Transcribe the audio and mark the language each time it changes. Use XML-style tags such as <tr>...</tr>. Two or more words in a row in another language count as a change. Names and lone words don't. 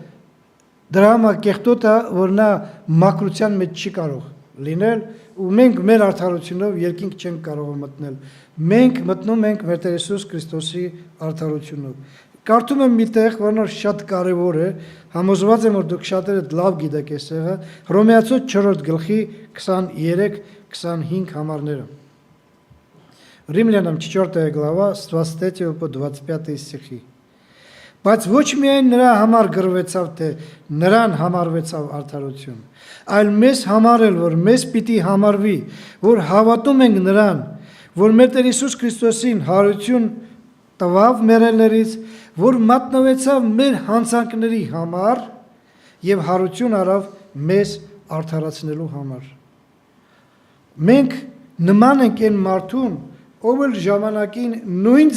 <hy>դրա համար կեղտոտը, որ նա մաքրության մեջ չի կարող լինել ու մենք մեր արդարությունով երկինք չենք կարող մտնել։ Մենք մտնում ենք մեր Տեր Հիսուս Քրիստոսի արդարությունով։ Կարդում եմ մի տեղ, որն շատ կարևոր է, համոզված եմ որ դուք շատերը լավ գիտեք այս տեղը, Հռոմեացու 4-րդ գլխի 23-25 համարները։</hy> <ru>Римлянам 4 глава с 23 по 25 стихи.</ru> <hy>Բայց ոչ միայն նրա համար գրվեցավ, թե նրան համարվեցավ արդարություն, այլ մեզ համարել, որ մեզ պիտի համարվի, որ հավատում ենք նրան, որ մեր Տեր Հիսուս Քրիստոսին հարություն տվավ մեռելներից, որ մատնվեցավ մեր հանցանքների համար եւ հարություն արավ մեզ արդարացնելու համար։ Մենք նման ենք այն մարդուն, ով էլ ժամանակին նույն</hy>